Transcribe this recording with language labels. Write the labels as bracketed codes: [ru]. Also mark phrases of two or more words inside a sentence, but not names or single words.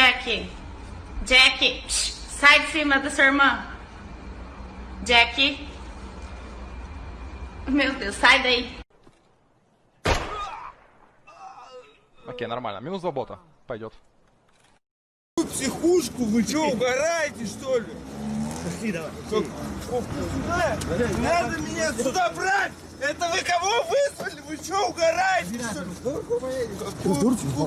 [pt] Jack. Jack, sai de cima da sua irmã. Jack. Meu Deus, sai daí. [ru] Окей, нормально. Минус 2 бота. Пойдет. Психушку, вы что, угораете, что ли? Пошли, давай. Надо меня сюда брать! Это вы кого вызвали? Вы что, угораете, что ли?